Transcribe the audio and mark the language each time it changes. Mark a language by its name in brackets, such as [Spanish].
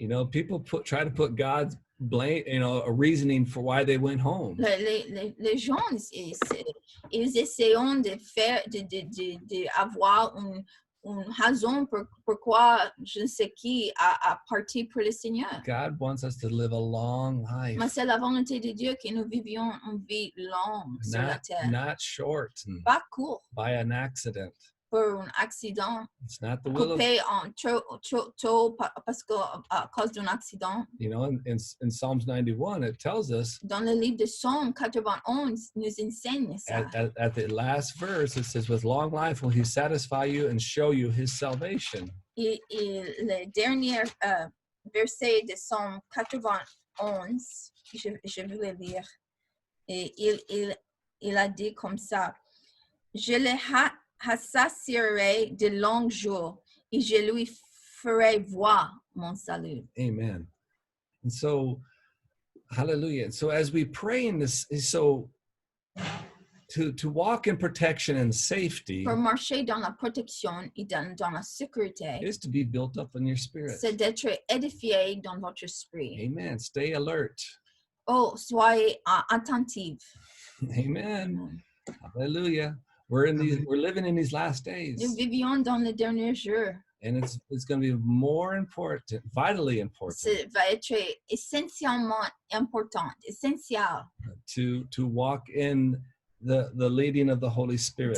[English] People try to put God's blame, a reasoning for why they went home. [French] Les gens, ils essaient de faire, avoir une raison pourquoi je ne sais qui a parti pour le Seigneur. [English] God wants us to live a long life, [French] Mais c'est la volonté de Dieu que nous vivions une vie longue sur la terre. [English] not short and [French] Pas court, [English] by an accident. [French] pour un accident, [English] It's not the will of, [French] coupé en trop parce que à cause d'un accident. [English] you know, in Psalms 91, it tells us [French] Dans le livre de Psaume 91, nous enseigne ça. [English] at the last verse, it says, with long life will he satisfy you and show you his salvation. [French] Et le dernier verset de Psaume 91, je vais le lire. Et il a dit comme ça, je le rassasierai de longs jours et je lui ferai voir mon salut. [English] Amen. And so, hallelujah. And so as we pray in this, so to walk in protection and safety [French] Pour marcher dans la protection et dans la sécurité, [English] is to be built up in your spirit. [French] c'est d'être édifié dans votre esprit. [English] Amen. Stay alert. [French] Oh, soyez attentifs. [English] Amen. Hallelujah. We're living in these last days. [French] Nous vivions dans les derniers jours. [English] And it's going to be more important, vitally important, [French] Ça va être essentiellement important, essentiel [English] to walk in the leading of the Holy Spirit.